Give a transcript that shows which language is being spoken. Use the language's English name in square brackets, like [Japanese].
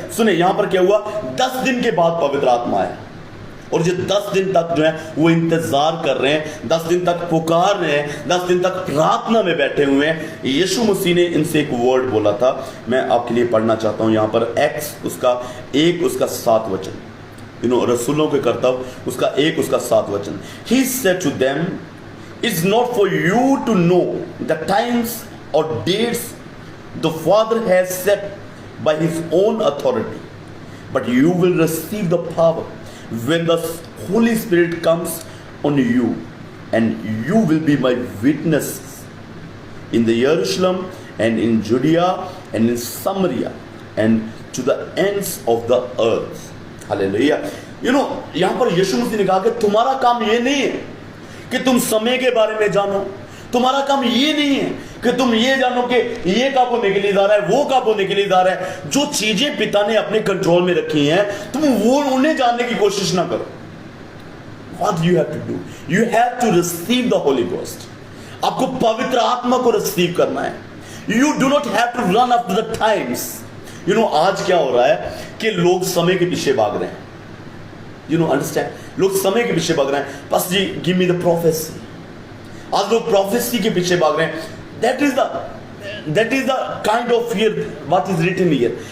[Hindi] सुने यहां पर क्या हुआ, 10 दिन के बाद पवित्र आत्मा आया और जो 10 दिन तक जो है वो इंतजार कर रहे हैं, 10 दिन तक पुकार रहे हैं, 10 दिन तक प्रार्थना में बैठे हुए हैं। यीशु मसीह ने इनसे एक वर्ड बोला था, मैं आपके लिए पढ़ना चाहता हूं यहां पर एक्स उसका 1 उसका 7 वचन, रसूलों के कर्तव्य उसका 1 उसका 7 वचन। [English] He said to them, it's not for you to know the times or dates the Father has set by his own authority, but you will receive the power when the Holy Spirit comes on you, and you will be my witnesses in the Jerusalem and in Judea and in Samaria and to the ends of the earth. [Hindi] Hallelujah. यहां पर यीशु मसीह ने कहा कि तुम्हारा काम ये नहीं है कि तुम समय के बारे में जानो, तुम्हारा काम ये नहीं है कि तुम ये जानो कि ये कब होने के लिए जा रहा है, वो कब होने के लिए जा रहा है। जो चीजें पिता ने अपने कंट्रोल में रखी हैं तुम वो उन्हें जानने की कोशिश ना करो। [English] What you have to do? You have to receive the Holy Ghost. [Hindi] आपको पवित्र आत्मा को रिसीव करना है। [English] You do not have to run after the times. [Hindi] आज क्या हो रहा है कि लोग समय के पीछे भाग रहे हैं। अंडरस्टैंड, लोग समय के पीछे भाग रहे हैं। बस जी [English] Give me the prophecy. [Hindi] आज लोग प्रोफेसी के पीछे भाग रहे हैं। [English] That is the kind of here what is written here.